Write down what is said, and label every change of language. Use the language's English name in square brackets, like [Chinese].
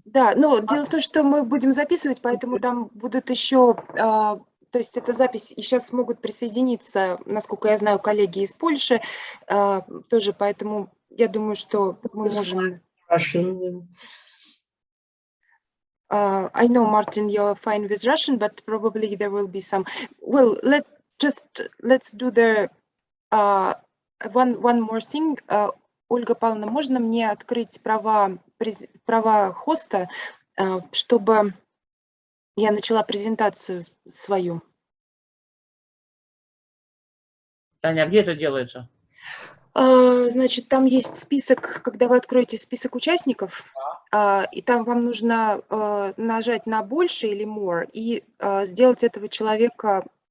[Russian] Да, дело в том, что мы будем записывать, поэтому там будут еще, то есть эта запись, и сейчас могут присоединиться, насколько я знаю, коллеги из Польши тоже, поэтому я думаю, что мы можем... [English] I know, Martin, you're fine with Russian, but probably there will be some... Well, let's do the one more thing. [Russian] Ольга Павловна, можно мне открыть права хоста, чтобы я начала презентацию свою? Таня, а где это делается? Значит, там есть список, когда вы откроете список участников, и там вам нужно нажать на «больше» или «more» и сделать этого человека